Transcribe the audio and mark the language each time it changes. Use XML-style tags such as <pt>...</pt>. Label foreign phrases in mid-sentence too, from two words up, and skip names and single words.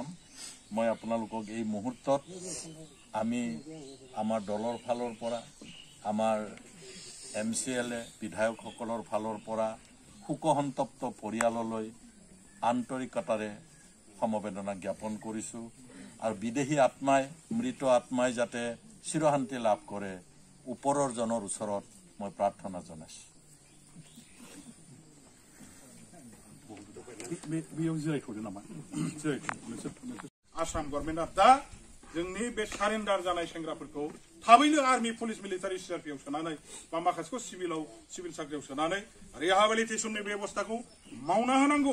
<as>মই আপোনালোকক এই মুহূৰ্তত আমি আমাৰ দলৰ ফালৰ পৰা, আমাৰ MCLA বিধায়কসকলৰ ফালৰ পৰা শোকসন্তপ্ত পৰিয়াললৈ আন্তৰিকতাৰে সমবেদনা জ্ঞাপন কৰিছো। আৰু বিদেহী আত্মাই, মৃত আত্মাই যাতে চিৰশান্তি লাভ কৰে, ওপৰৰ জনৰ ওচৰত মই প্ৰাৰ্থনা জনাইছো।</as> <brx>आसाम गभर्नमेन्टआ दा जोंनि बे सारेन्डार जानाय सेंग्राफोरखौ थाबैनो</brx> <en>army police</en> <brx>मिलिटारि CRPआव सोनानै बा माखासेखौ सिभिल साख्रियाव सोनानै रिहाबिलिटेसननि बेबस्थाखौ मावना होनांगौ।</brx>